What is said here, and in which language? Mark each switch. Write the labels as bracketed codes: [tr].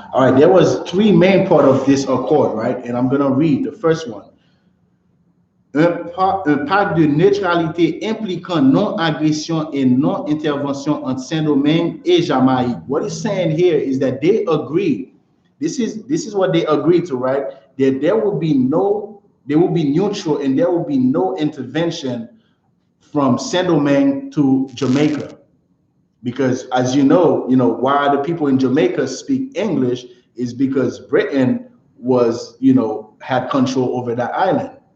[en] All right, there was three main part of this accord, right? And I'm gonna read the first one. [fr] Un pacte de neutralité impliquant non agression et non intervention entre Saint-Domingue et Jamaïque. [en] What he's saying here is that they agreed. This is what they agreed to, right? That there will be neutral and there will be no intervention from Saint-Domingue to Jamaica. Because as you know, why the people in Jamaica speak English is because Britain was, had control over that island.